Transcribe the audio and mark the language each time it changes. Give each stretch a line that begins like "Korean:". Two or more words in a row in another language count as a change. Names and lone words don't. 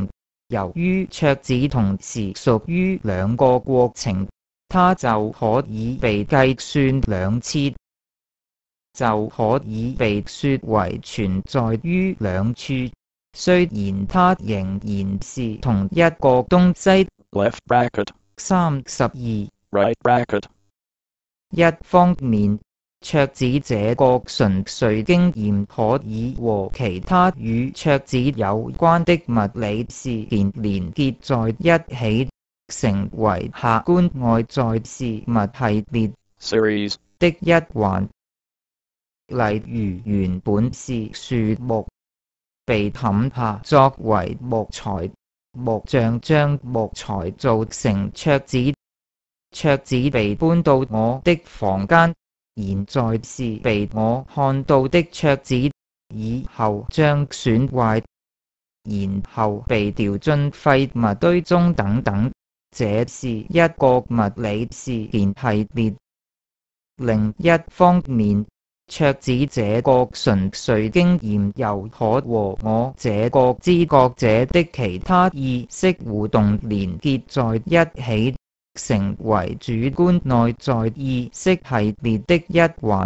Chinese: 由於桌子同時屬於兩個過程，它就可以被計算兩次，就可以被說為存在於兩處，雖然它仍然是同一個東西。
English: left bracket, 32. right bracket,
Chinese: 一方面，桌子這個純粹經驗可以和其他與桌子有關的物理事件連結在一起，成為客觀外在事物系列 series, 的一環。例如原本是樹木，被砍下作為木材，木匠將木材做成桌子。桌子被搬到我的房間，現在是被我看到的桌子，以後將損壞，然後被掉進廢物堆中等等。這是一個物理事件系列。另一方面，桌子這個純粹經驗又可和我這個知覺者的其他意識互動連結在一起，成為主觀內在意識系列的一環。